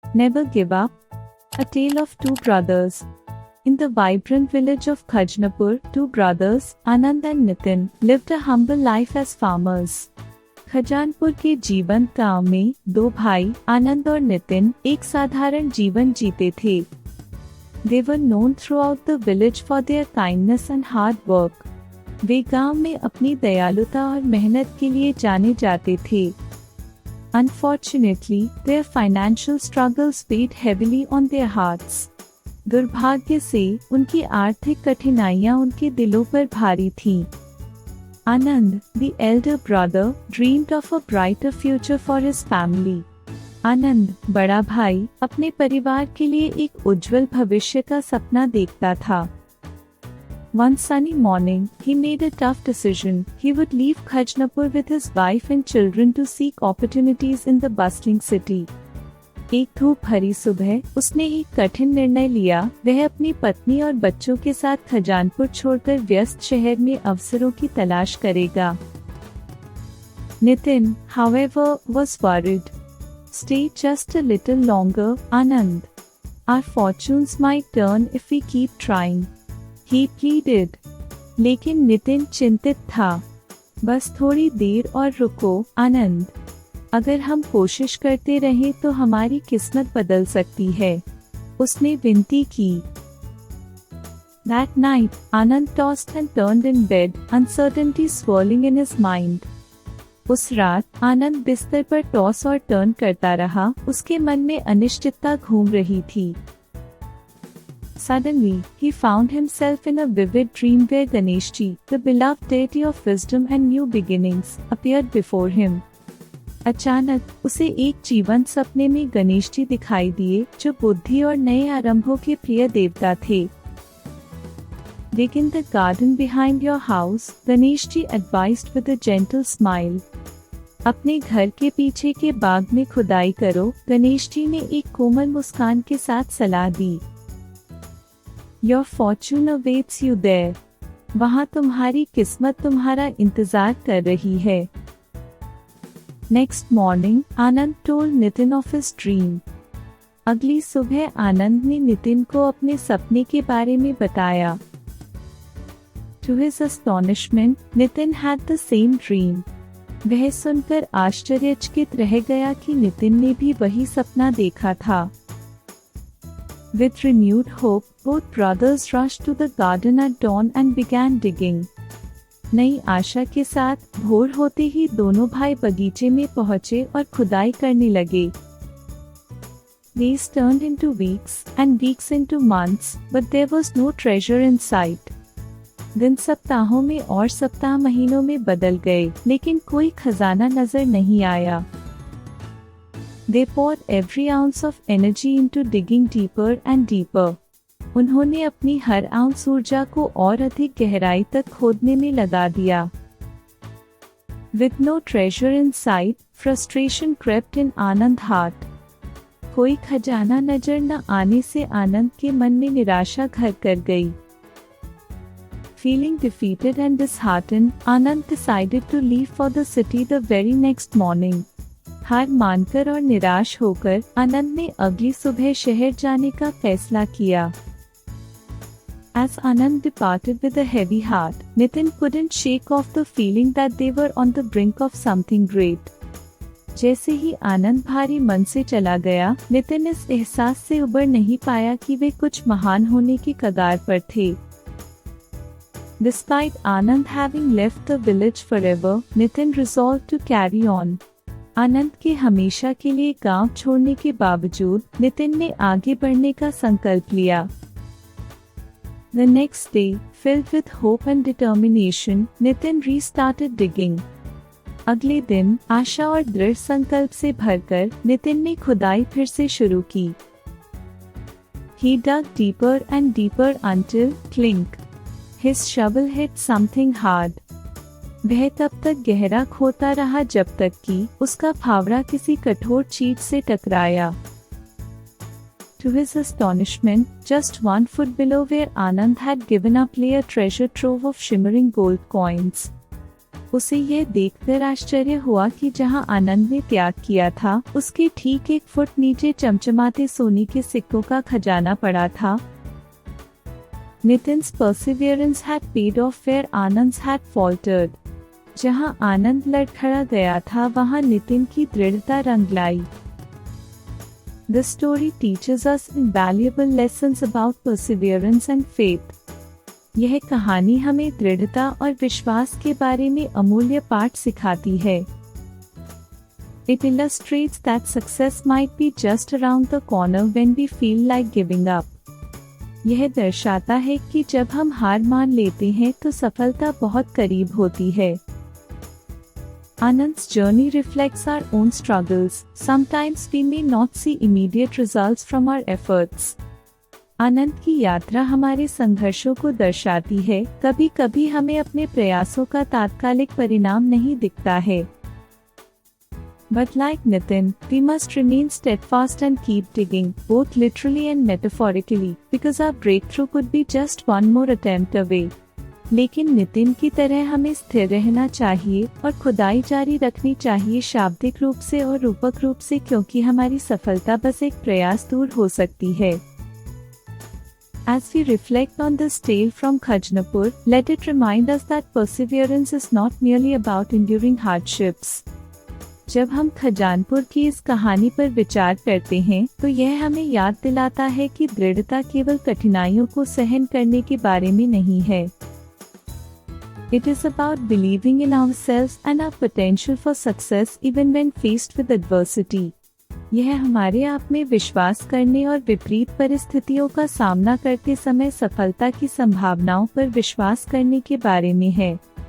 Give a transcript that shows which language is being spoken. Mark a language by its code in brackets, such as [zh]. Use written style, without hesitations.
[en] Never Give Up, a tale of two brothers. In the vibrant village of Khajnapur, two brothers, Anand and Nitin, lived a humble life as farmers. [hi] खजानपुर के जीवंत गांव में दो भाई आनंद और नितिन एक साधारण जीवन जीते थे. [en] They were known throughout the village for their kindness and hard work. [hi] वे गांव में अपनी दयालुता और मेहनत के लिए जाने जाते थे. [en] Unfortunately, their financial struggles weighed heavily on their hearts. [hi] दुर्भाग्य से उनकी आर्थिक कठिनाइयां उनके दिलों पर भारी थीं. [en] Anand, the elder brother, dreamed of a brighter future for his family. [hi] आनंद, बड़ा भाई, अपने परिवार के लिए एक उज्जवल भविष्य का सपना देखता था. [en] One sunny morning, he made a tough decision. He would leave Khajnapur with his wife and children to seek opportunities in the bustling city. [hi] एक धूप भरी सुबह उसने एक कठिन निर्णय लिया. वह अपनी पत्नी और बच्चों के साथ खजानपुर छोड़कर व्यस्त शहर में अवसरों की तलाश करेगा. [en] Nitin, however, was worried. Stay just a little longer, Anand. Our fortunes might turn if we keep trying. He pleaded. [hi] लेकिन नितिन चिंतित था. बस थोड़ी देर और रुको, आनंद. अगर हम कोशिश करते रहें तो हमारी किस्मत बदल सकती है, उसने विनती की. [en] That night, Anand tossed and turned in bed, uncertainty swirling in his mind. [hi] उस रात आनंद बिस्तर पर टॉस और टर्न करता रहा. उसके मन में अनिश्चितता घूम रही थी. [en] Suddenly, he found himself in a vivid dream where Ganeshji, the beloved deity of wisdom and new beginnings, appeared before him. [hi] अचानक उसे एक जीवंत सपने में गणेश जी दिखाई दिए, जो बुद्धि और नए आरंभों के प्रिय देवता थे. [en] Dig in the garden behind your house, Ganesh ji advised with a gentle smile. [hi] अपने घर के पीछे के बाग में खुदाई करो, गणेश जी ने एक कोमल मुस्कान के साथ सलाह दी. [en] Your fortune awaits you there. [hi] वहाँ तुम्हारी किस्मत तुम्हारा इंतजार कर रही है. [en] Next morning, Anand told Nitin of his dream. [hi] अगली सुबह आनंद ने नितिन को अपने सपने के बारे में बताया. [en] To his astonishment, Nitin had the same dream. [hi] वह सुनकर आश्चर्यचकित रह गया कि नितिन ने भी वही सपना देखा था. [en] With renewed hope, both brothers rushed to the garden at dawn and began digging. [hi] नई आशा के साथ भोर होते ही दोनों भाई बगीचे में पहुंचे और खुदाई करने लगे. [en] Days turned into weeks and weeks into months, but there was no treasure in sight. [hi] दिन सप्ताहों में और सप्ताह महीनों में बदल गए, लेकिन कोई खजाना नजर नहीं आया. [en] They poured every ounce of energy into digging deeper and deeper. [hi] उन्होंने अपनी हर आउंस ऊर्जा को और अधिक गहराई तक खोदने में लगा दिया. [en] With no treasure in sight, frustration crept in Anand's heart. [hi] कोई खजाना नजर न आने से आनंद के मन में निराशा घर कर गई. [en] Feeling defeated and disheartened, Anand decided to leave for the city the very next morning. [hi] हार मानकर और निराश होकर आनंद ने अगली सुबह शहर जाने का फैसला किया. [en] As Anand departed with a heavy heart, Nitin couldn't shake off the feeling that they were on the brink of something great. [hi] जैसे ही आनंद भारी मन से चला गया, नितिन इस एहसास से उबर नहीं पाया कि वे कुछ महान होने की कगार पर थे. [en] Despite Anand having left the village forever, Nitin resolved to carry on. [hi] आनंद के हमेशा के लिए गांव छोड़ने के बावजूद नितिन ने आगे बढ़ने का संकल्प लिया. [en] The next day, filled with hope and determination, Nitin restarted digging. [hi] अगले दिन आशा और दृढ़ संकल्प से भरकर नितिन ने खुदाई फिर से शुरू की. [en] He dug deeper and deeper until, clink, his shovel hit something hard. [hi] वह तब तक गहरा खोता रहा जब तक कि उसका फावड़ा किसी कठोर चीज से टकराया. [en] To his astonishment, just 1 foot below where Anand had given up lay a treasure trove of shimmering gold coins. [hi] उसे यह देखकर आश्चर्य हुआ कि जहां आनंद ने त्याग किया था, उसके ठीक 1 फुट नीचे चमचमाते सोने के सिक्कों का खजाना पड़ा था। [en] Nitin's perseverance had paid off where Anand's had faltered. [hi] जहां आनंद लड़खड़ा गया था, वहां नितिन की दृढ़ता रंग लाई। [en] The story teaches us invaluable lessons about perseverance and faith. [hi] यह कहानी हमें दृढ़ता और विश्वास के बारे में अमूल्य पाठ सिखाती है। [en] It illustrates that success might be just around the corner when we feel like giving up. [hi] यह दर्शाता है कि जब हम हार मान लेते हैं तो सफलता बहुत करीब होती है। [en] Anand's journey reflects our own struggles. Sometimes we may not see immediate results from our efforts. [hi] आनंद की यात्रा हमारे संघर्षों को दर्शाती है। कभी कभी हमें अपने प्रयासों का तात्कालिक परिणाम नहीं दिखता है। [en] But like Nitin, we must remain steadfast and keep digging, both literally and metaphorically, because our breakthrough could be just one more attempt away. [hi] लेकिन नितिन की तरह हमें स्थिर रहना चाहिए और खुदाई जारी रखनी चाहिए, शाब्दिक रूप से और रूपक रूप से, क्योंकि हमारी सफलता बस एक प्रयास दूर हो सकती है। [en] As we reflect on this tale from Khajnapur, let it remind us that perseverance is not merely about enduring hardships. [hi] जब हम खजानपुर की इस कहानी पर विचार करते हैं, तो यह हमें याद दिलाता है कि दृढ़ता केवल कठिनाइयों को सहन करने के बारे में नहीं है। [en] It is about believing in ourselves and our potential for success even when faced with adversity. [hi] यह हमारे आप में विश्वास करने और विपरीत परिस्थितियों का सामना करते समय सफलता की संभावनाओं पर विश्वास करने के बारे में है।